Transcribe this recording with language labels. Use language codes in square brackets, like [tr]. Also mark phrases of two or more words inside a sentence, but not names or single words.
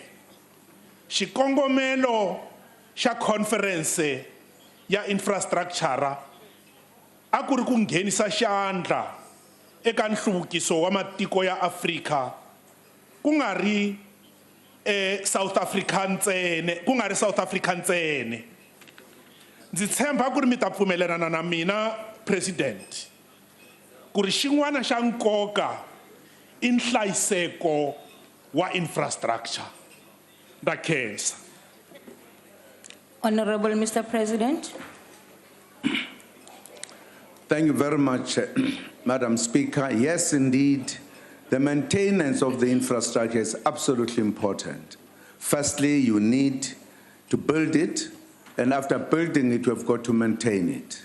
[ts] Xikongomelo xa conference ya infrastructure a ku ri ku nghenisa xandla eka nhluvukiso wa matiko ya Afrika ku nga ri South African ntsene. Ndzi tshemba ku ri mi ta pfumelelana na mina President ku ri xin'wana xa nkoka i nhlayiseko wa infrastructure. Nda khensa. [en] Honorable Mr. President. Thank you very much, Madam Speaker. Yes, indeed, the maintenance of the infrastructure is absolutely important. Firstly, you need to build it, and after building it, you have got to maintain it.